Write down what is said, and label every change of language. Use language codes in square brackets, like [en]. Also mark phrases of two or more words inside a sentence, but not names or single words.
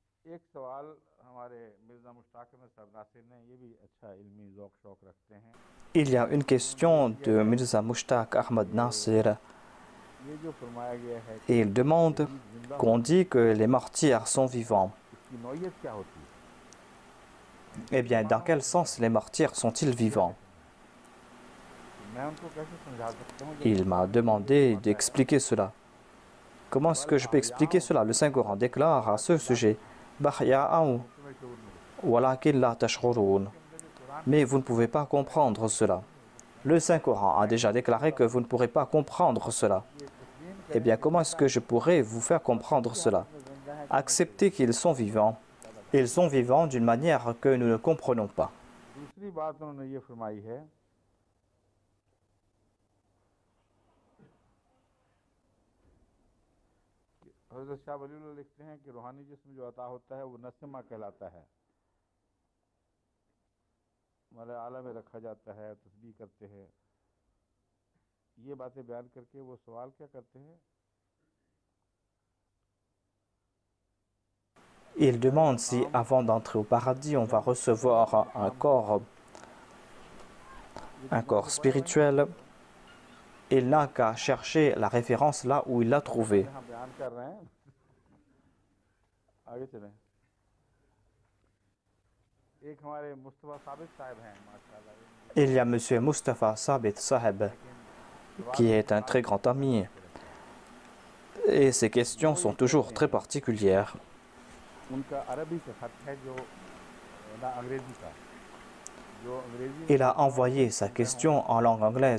[ur] ایک سوال ہمارے مرزا مشتاق احمد صاحب ناصر نے، یہ بھی اچھا علمی ذوق شوق رکھتے ہیں. [fr] Il y a une question de Mirza Mushtaq Ahmad Nasir [ur] یہ جو فرمایا گیا ہے [fr] et [ur] کہ [fr] il demande [ur] شہید زندہ [fr] qu'on [ur] ہوتے [fr] dit que les martyrs sont vivants. [ur] ہیں، اس کی نوعیت کیا ہوتی ہے? [fr] Eh bien, dans quel sens les martyrs sont-ils vivants? [ur] میں ان کو کیسے سمجھا سکتا ہوں جب [fr] Il m'a demandé d'expliquer cela. Comment est-ce que je peux expliquer cela? Le Saint-Coran déclare à ce sujet Bahya'aou [ur] تمہیں شعور نہیں ہوتا? [ar] ولكن لا تشعرون. [fr] Mais vous ne pouvez pas comprendre cela. Le Saint-Coran a déjà déclaré que vous ne pourrez pas comprendre cela. [ur] یہ تسلیم [fr] Eh bien, comment est-ce que je pourrais vous faire comprendre cela? Acceptez qu'ils sont vivants. Ils sont vivants d'une manière que nous ne comprenons pas. [ur] دوسری بات انہوں نے یہ فرمائی ہے کہ حضرت شاہ ولی اللہ لکھتے ہیں کہ روحانی جسم جو عطا ہوتا ہے وہ نسمہ کہلاتا ہے، ہمارے اعلیٰ میں رکھا جاتا ہے، تسبیح کرتے ہیں. یہ باتیں بیان کر کے وہ سوال کیا کرتے ہیں? [fr] Il demande si, avant d'entrer au paradis, on va recevoir un corps spirituel. Il n'a qu'à chercher la référence là où il l'a trouvée. [ur] یہاں بیان کر رہے ہیں، آگے چلیں. ایک ہمارے مصطفیٰ ثابت صاحب ہیں ماشاءاللہ, [fr] Il y a M. Mustafa Sabit Saheb, qui est un très grand ami, et ses questions sont toujours très particulières. [ur] ان کا عربی سے خط ہے جو نہ انگریزی کا، جو انگریزی [fr] Il a envoyé sa question en langue anglaise